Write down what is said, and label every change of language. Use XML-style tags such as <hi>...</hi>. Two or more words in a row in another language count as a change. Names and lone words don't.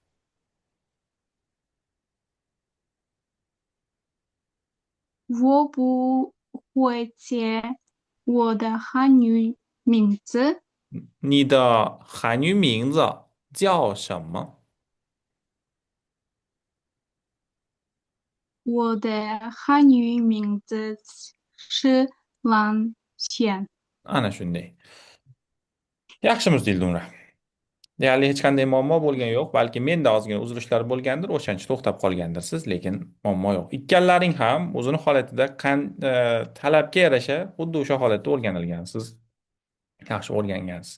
<zh>我不会写我的汉语名字，你的汉语名字叫什么？我的汉语名字是蓝线。</zh> <uz>Ana shunday. Yaxshimiz Dildunra. Deyarli hech qanday muammo bo'lgani yo'q, balki menda ozgina uzilishlar bo'lgandir, o'shancha to'xtab qolgandirsiz, lekin muammo yo'q. Ikkalalaring ham o'zini holatida talabga yarasha xuddi o'sha holatda o'rganilgansiz, yaxshi o'rgangansiz.</uz>